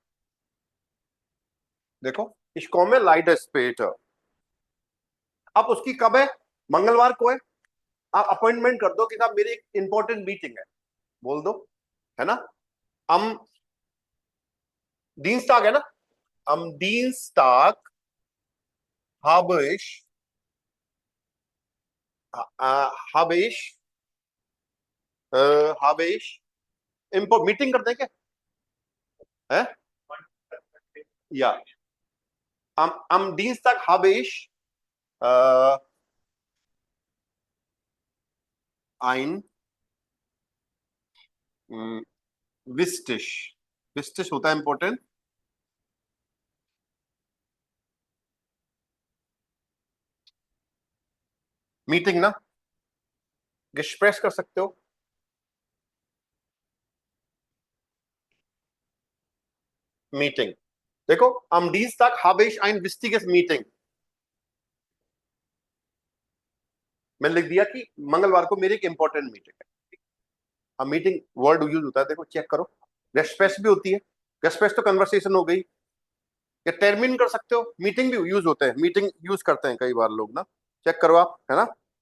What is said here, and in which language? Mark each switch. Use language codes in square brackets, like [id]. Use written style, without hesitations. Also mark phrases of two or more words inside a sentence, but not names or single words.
[de] देखो ich komme leider später. [hi] अब उसकी कब है, मंगलवार को है, आप अपॉइंटमेंट कर दो कि साहब मेरी एक [en] important meeting [hi] है, बोल दो, है ना। हम Dienstag है ना, [de] am Dienstag habe ich habe ich habe ich [hi] मीटिंग करते हैं क्या, है या [de] am Dienstag habe ich ein wichtig, [hi] wichtig होता है इंपॉर्टेंट, मीटिंग ना, Gespräch कर सकते हो, मीटिंग। [de] देखो am Dienstag habe ich ein wichtiges Meeting, [hi] मैंने लिख दिया कि मंगलवार को मेरी एक [en] important meeting [hi] है। अब [en] meeting word use [hi] होता है, देखो चेक करो, गेस्पेस भी होती है, गेस्पेस तो कन्वर्सेशन हो गई, या टर्मिन कर सकते हो, मीटिंग भी यूज होते हैं, [en] meeting use [hi] करते हैं कई बार लोग ना, चेक करो आप, है ना।